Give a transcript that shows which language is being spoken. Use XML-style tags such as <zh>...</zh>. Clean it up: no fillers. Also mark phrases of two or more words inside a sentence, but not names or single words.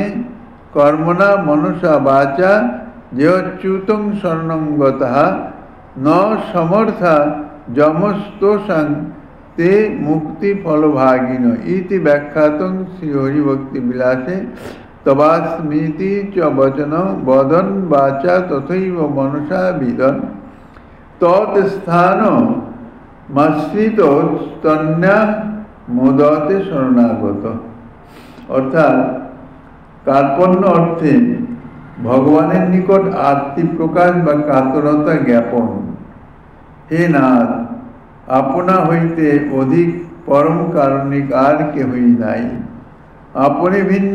<sa>কর্মণা মনসা বাচা যেচ্যুতং শরণং গতঃ ন সমর্থা যমস্তোষাং তে মুক্তি ফলভাগিন ইতি ব্যাখ্যাতং শ্রীহরিভক্তি বিলাসে তবাস্মিতি চ বচন বদন বাচা তথৈব মনসা বিদন তৎস্থান মাশ্রিত স্তন্যা মোদতে শরণাগত।</sa> <bn>অর্থাৎ কার্পণ্য অর্থে ভগবানের নিকট আরতি প্রকাশ বা কাতরতা জ্ঞাপন। হে নাথ, আপনা হইতে অধিক পরম কারণিক আর কেহই নাই, আপনি ভিন্ন</bn>